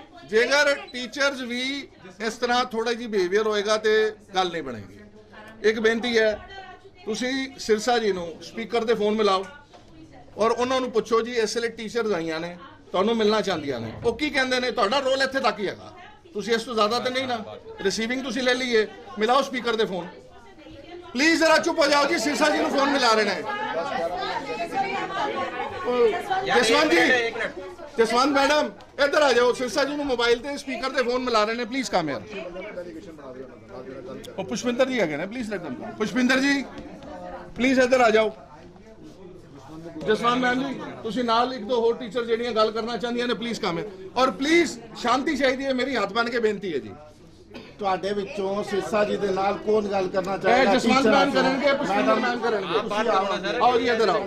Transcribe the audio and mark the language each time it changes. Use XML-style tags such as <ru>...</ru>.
<pa>ਜੇਕਰ ਟੀਚਰਸ ਵੀ ਇਸ ਤਰ੍ਹਾਂ ਥੋੜਾ ਜਿਹੀ ਬਿਹੇਵੀਅਰ ਹੋਏਗਾ ਤੇ ਗੱਲ ਨਹੀਂ ਬਣੇਗੀ। ਇੱਕ ਬੇਨਤੀ ਹੈ, ਤੁਸੀਂ ਸਿਰਸਾ ਜੀ ਨੂੰ ਸਪੀਕਰ ਤੇ ਫੋਨ ਮਿਲਾਓ ਔਰ ਉਹਨਾਂ ਨੂੰ ਪੁੱਛੋ ਜੀ ਇਸ ਵੇਲੇ ਟੀਚਰਸ ਆਈਆਂ ਨੇ, ਤੁਹਾਨੂੰ ਮਿਲਣਾ ਚਾਹੁੰਦੀਆਂ ਨੇ, ਉਹ ਕੀ ਕਹਿੰਦੇ ਨੇ। ਤੁਹਾਡਾ ਰੋਲ ਇੱਥੇ ਤੱਕ ਹੀ ਹੈਗਾ, ਤੁਸੀਂ ਇਸ ਤੋਂ ਜ਼ਿਆਦਾ ਤੇ ਨਹੀਂ ਨਾ। ਰਿਸੀਵਿੰਗ ਤੁਸੀਂ ਲੈ ਲਈਏ, ਮਿਲਾਓ ਸਪੀਕਰ ਤੇ ਫੋਨ।</pa> <hi>प्लीज जरा चुप हो जाओ जी, सिरसा जी को फोन मिला रहे हैं। जसवंत जी, जसवंत मैडम इधर आ जाओ, सिरसा जी को मोबाइल ते स्पीकर ते फोन मिला रहे हैं।</hi> <en>Please come यार। पुष्पिंदर जी है please let them.</en> <hi>Pushpinder ji please इधर आ जाओ।</hi> <pa>जसवंत मैम जी तुसी नाल एक दो होर टीचर ਜਿਹੜੀਆਂ ਗੱਲ ਕਰਨਾ ਚਾਹੁੰਦੀਆਂ ਨੇ, ਪਲੀਜ਼ ਕਮ ਔਰ ਪਲੀਜ਼ ਸ਼ਾਂਤੀ ਚਾਹੀਦੀ ਹੈ। ਮੇਰੀ ਹੱਥ ਬੰਨ ਕੇ ਬੇਨਤੀ ਹੈ ਜੀ। ਤੁਹਾਡੇ ਵਿੱਚੋਂ ਸਿਰਸਾ ਜੀ ਦੇ ਨਾਲ ਕੌਣ ਗੱਲ ਕਰਨਾ ਚਾਹੇਗਾ? ਜਸਵੰਤ ਮੈਮ ਕਰਨਗੇ, ਪੁਸ਼ਪਿੰਦਰ ਮੈਮ ਕਰਨਗੇ। ਆਓ ਜੀ ਇੱਧਰ ਆਓ।</pa>